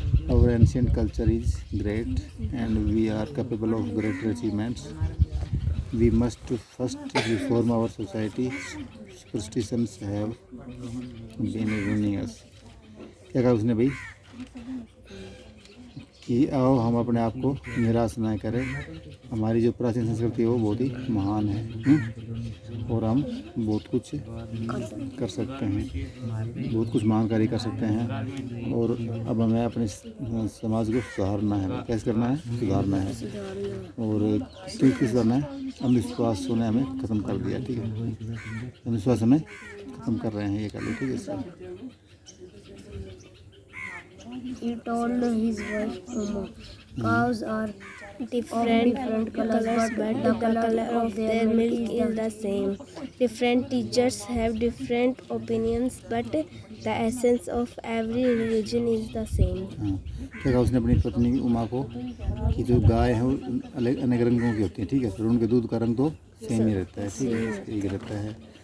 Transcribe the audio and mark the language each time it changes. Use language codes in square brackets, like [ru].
[en] Our ancient culture is great and we are capable of greater achievements. We must first reform our society. Superstitions have been ruining us. [hi] क्या कहा उसने भाई? कि आओ हम अपने आप को निराश ना करें, हमारी जो प्राचीन संस्कृति है वो बहुत ही महान है और हम बहुत कुछ कर सकते हैं, बहुत कुछ महान कार्य कर सकते हैं। और अब हमें अपने समाज को सुधारना है। कैसे करना है? सुधारना है। और किस सुधारना है? अंधविश्वास ने हमें ख़त्म कर दिया, ठीक है, अंधविश्वास हमें ख़त्म कर रहे हैं, ये कर लो, ठीक है sir. [en] He told his wife Uma, cows are Different colors, but the color of their milk is the same. Different teachers have different opinions, but the essence of every religion is the same. [hi] हाँ, क्या कहा उसने अपनी पत्नी उमा को कि जो गाय है वो अलग अनेक रंगों की होती है, ठीक है, फिर उनके दूध का रंग तो सेम ही रहता है, ठीक है, एक रहता है।